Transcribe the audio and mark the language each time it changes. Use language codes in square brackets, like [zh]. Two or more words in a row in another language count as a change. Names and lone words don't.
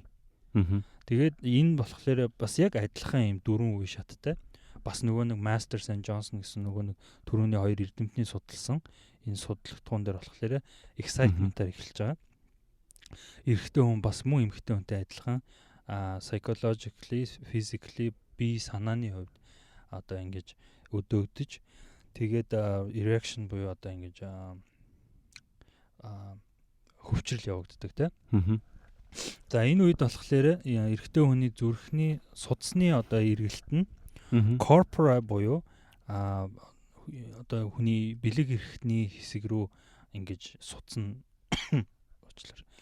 [mn] Тэгээд энэ болохоор бас яг адилхан ийм дөрвөн үе шаттай. Бас нөгөө нэг Masters and Johnson гэсэн нөгөө нэг түрүүний хоёр эрдэмтний судалсан энэ судалгатгуун дээр болохоор excitement-аар эхэлж байгаа. Эрэгтэй хүн бас мөн эмэгтэй хүнтэй адилхан [en] psychologically, physically [mn] бие санааны хувьд одоо ингэж өдөөгдөж тэгээд erection буюу одоо ингэж хөвчрөл явагддаг те. За энэ үед болохоор эрэгтэй хүний зүрхний судасны одоо эргэлт нь corpora буюу одоо хүний бэлэг эрхтний хэсэг рүү ингэж судсан уучлаарай.